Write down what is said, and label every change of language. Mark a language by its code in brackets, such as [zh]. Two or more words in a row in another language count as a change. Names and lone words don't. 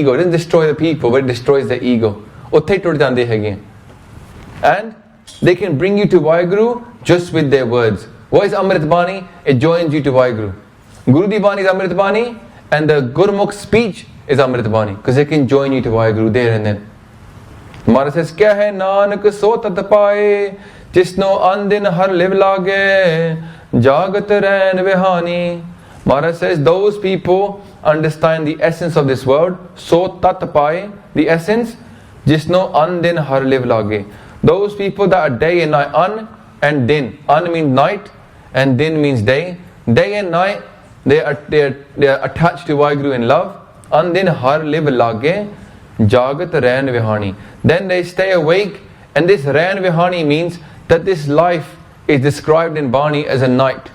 [en] It doesn't destroy the people, but it destroys their ego. And they can bring you to Vaheguru just with their words. What is Amrit Bani? It joins you to Vaheguru. [pa] Guru Di Bani [en] is Amrit Bani, and the Gurmukh speech is Amrit Bani, because they can join you to Vaheguru there and then. Maharaj says, [pa] ਕਿਆ ਹੈ ਨਾਨਕ ਸੋ ਉਪਾਏ, ਜਿਸ ਨੋ ਅਨਦਿਨੁ ਹਰਿ ਲਿਵ ਲਾਗੈ, ਜਗਤ ਰੈਣਿ ਵਿਹਾਣੀ. [en] Maharaj says, those people understand the essence of this world. [pa] ਸੋ ਉਪਾਏ, [en] the essence, [pa] ਜਿਸ ਨੋ ਅਨਦਿਨੁ ਹਰਿ ਲਿਵ ਲਾਗੈ. [en] Those people that are day and night, an and din. An means night, and din means day. Day and night, they are attached to Vaheguru in love. [pa] ਅਨਦਿਨੁ ਹਰਿ ਲਿਵ ਲਾਗੈ, ਜਗਤ ਰੈਣਿ ਵਿਹਾਣੀ. [en] Then they stay awake, and this [pa] ਰੈਣਿ ਵਿਹਾਣੀ [en] means that this life is described in Bani as a night.